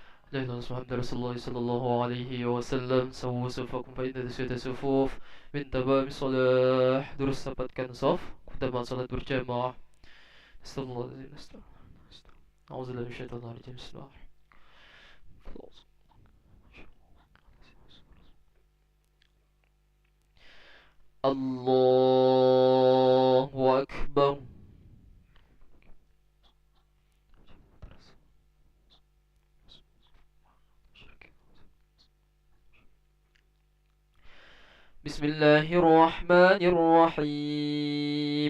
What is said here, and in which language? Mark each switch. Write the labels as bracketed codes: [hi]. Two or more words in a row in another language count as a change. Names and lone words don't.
[ar] لا إله إلا الله محمد رسول الله صلى الله عليه وسلم. سووا صفوفكم فإن تسوية الصفوف من تمام الصلاة. [id] Terus dapatkan saf utama salat berjamaah. [ar] صلى الله عليه وسلم أعوذ بالله من الشيطان الرجيم. بسم الله الله أكبر. بسم الله الرحمن الرحيم.